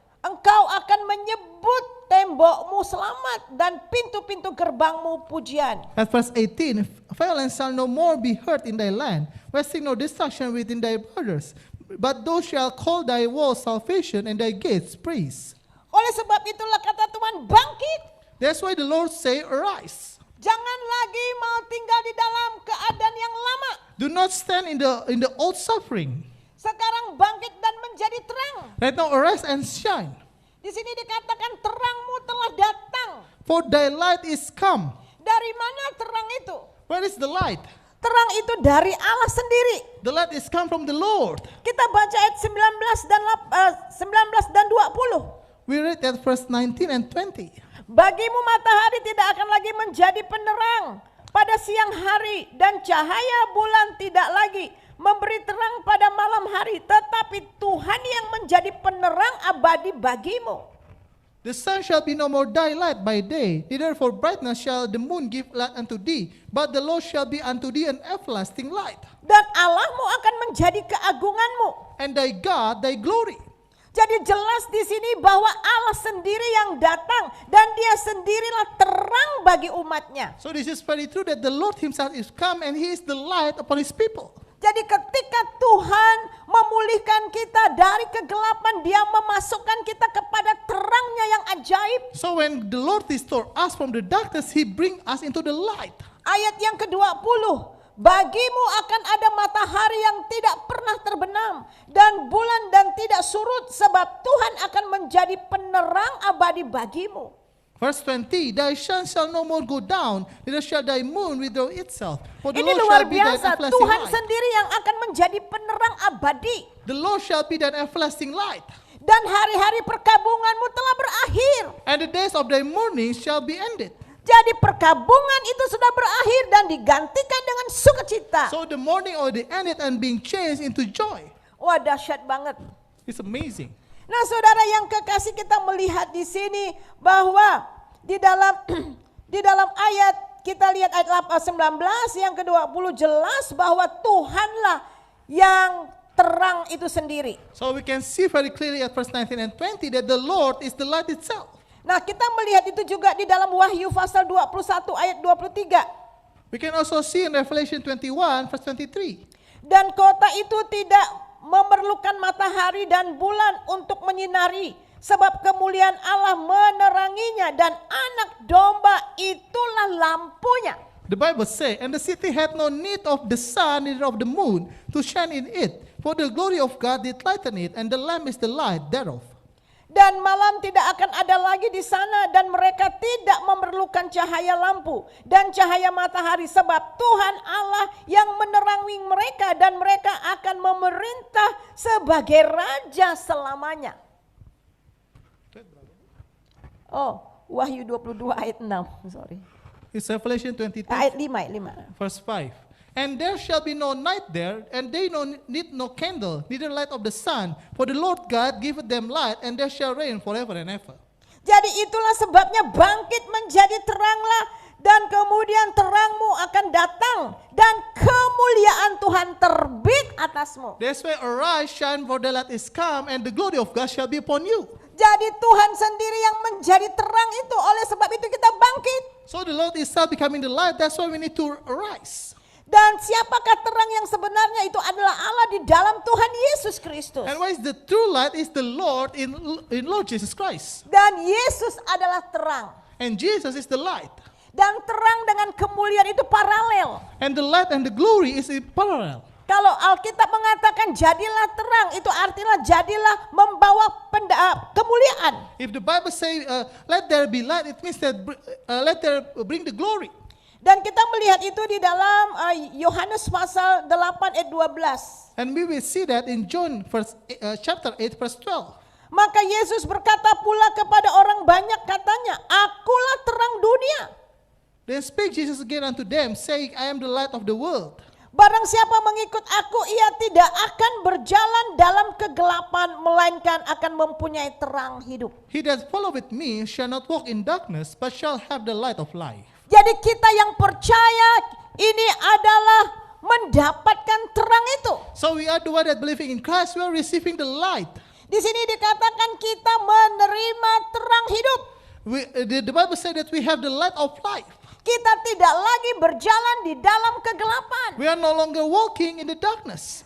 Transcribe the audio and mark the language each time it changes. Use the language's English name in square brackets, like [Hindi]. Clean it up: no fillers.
[Indonesian] Engkau akan menyebut tembokmu selamat dan pintu-pintu gerbangmu pujian. [English] At verse 18, violence shall no more be heard in thy land, wasting no destruction within thy borders. But thou shalt call thy walls salvation and thy gates praise. [Indonesian] Oleh sebab itulah kata Tuhan, bangkit. [English] That's why the Lord say, arise. [Indonesian] Jangan lagi mau tinggal di dalam keadaan yang lama. [English] Do not stand in the old suffering. [Indonesian] Sekarang bangkit dan menjadi terang. [English] Right now arise and shine. [Indonesian] Di sini dikatakan terangmu telah datang. [English] For thy light is come. [Indonesian] Dari mana terang itu? [English] Where is the light? [Indonesian] Terang itu dari Allah sendiri. [English] The light is come from the Lord. [Indonesian] Kita baca ayat 19 dan 20. [English] We read at verse 19 and 20. [Indonesian] Bagimu matahari tidak akan lagi menjadi penerang pada siang hari, dan cahaya bulan tidak lagi memberi terang pada malam hari, tetapi Tuhan yang menjadi penerang abadi bagimu. [English] The sun shall be no more thy light by day, neither for brightness shall the moon give light unto thee, but the Lord shall be unto thee an everlasting light. [Indonesian] Dan Allahmu akan menjadi keagunganmu. [English] And thy God thy glory. [Indonesian] Jadi jelas di sini bahwa Allah sendiri yang datang dan Dia sendirilah terang bagi umatnya. [English] So this is very true that the Lord himself is come and he is the light upon his people. [Indonesian] Jadi ketika Tuhan memulihkan kita dari kegelapan, Dia memasukkan kita kepada terangnya yang ajaib. [English] So when the Lord restore us from the darkness, he bring us into the light. [Indonesian] Ayat yang ke-20, bagimu akan ada matahari yang tidak pernah terbenam dan bulan dan tidak surut, sebab Tuhan akan menjadi penerang abadi bagimu. [English] Verse 20, thy sun shall no more go down, neither shall thy moon withdraw itself. For the [Indonesian] Ini [English] Lord [Indonesian] luar [English] shall be thine [Indonesian] biasa, [English] everlasting [Indonesian] Tuhan [English] light. [Indonesian] sendiri yang akan menjadi penerang abadi. [English] The Lord shall be thine everlasting light. [Indonesian] Dan hari-hari perkabunganmu telah berakhir. [English] And the days of thy mourning shall be ended. [Indonesian] Jadi perkabungan itu sudah berakhir dan digantikan dengan sukacita. [English] So the mourning already ended and being changed into joy. [Indonesian] Wah, dahsyat banget. [English] It's amazing. [Indonesian] Nah, saudara yang kekasih, kita melihat di sini bahwa di dalam ayat, kita lihat ayat 19 yang ke-20 jelas bahwa Tuhanlah yang terang itu sendiri. [English] So we can see very clearly at verse 19 and 20 that the Lord is the light itself. [Indonesian] Nah, kita melihat itu juga di dalam Wahyu pasal 21 ayat 23. [English] We can also see in Revelation 21 verse 23. [Indonesian] Dan kota itu tidak memerlukan matahari dan bulan untuk menyinari, sebab kemuliaan Allah meneranginya dan anak domba itulah lampunya. [English] The Bible says, and the city had no need of the sun neither of the moon to shine in it, for the glory of God did lighten it, and the Lamb is the light thereof. [Indonesian] Dan malam tidak akan ada lagi di sana, dan mereka tidak memerlukan cahaya lampu dan cahaya matahari, sebab Tuhan Allah yang menerangi mereka, dan mereka akan memerintah sebagai raja selamanya. Oh, Wahyu 22 ayat 6, sorry. [English] It's Revelation 22 [Indonesian] Ayat 5. [English] verse 5. And there shall be no night there, and they need no candle, neither light of the sun, for the Lord God giveth them light, and there shall reign forever and ever. [Indonesian] Jadi itulah sebabnya bangkit menjadi teranglah, dan kemudian terangmu akan datang, dan kemuliaan Tuhan terbit atasmu. [English] That's why arise, shine, for the light is come, and the glory of God shall be upon you. [Indonesian] Jadi Tuhan sendiri yang menjadi terang itu, oleh sebab itu kita bangkit. [English] So the Lord is still becoming the light, that's why we need to arise. [Indonesian] Dan siapakah terang yang sebenarnya? Itu adalah Allah di dalam Tuhan Yesus Kristus. [English] And why is the true light is the Lord in Lord Jesus Christ. [Indonesian] Dan Yesus adalah terang. [English] And Jesus is the light. [Indonesian] Dan terang dengan kemuliaan itu paralel. [English] And the light and the glory is in parallel. [Indonesian] Kalau Alkitab mengatakan jadilah terang, itu artinya jadilah membawa kemuliaan. [English] If the Bible say let there be light, it means that let there bring the glory. [Indonesian] Dan kita melihat itu di dalam Yohanes pasal 8 ayat 12. [English] And we will see that in John chapter 8 verse 12. [Indonesian] Maka Yesus berkata pula kepada orang banyak, katanya, akulah terang dunia. [English] Then spake Jesus again unto them, saying, I am the light of the world. [Indonesian] Barang siapa mengikut aku, ia tidak akan berjalan dalam kegelapan, melainkan akan mempunyai terang hidup. [English] He that followeth me shall not walk in darkness, but shall have the light of life. [Indonesian] Jadi kita yang percaya ini adalah mendapatkan terang itu. [English] So we are the one that believing in Christ, we are receiving the light. [Indonesian] Di sini dikatakan kita menerima terang hidup. [English] The Bible said that we have the light of life. [Indonesian] Kita tidak lagi berjalan di dalam kegelapan. [English] We are no longer walking in the darkness.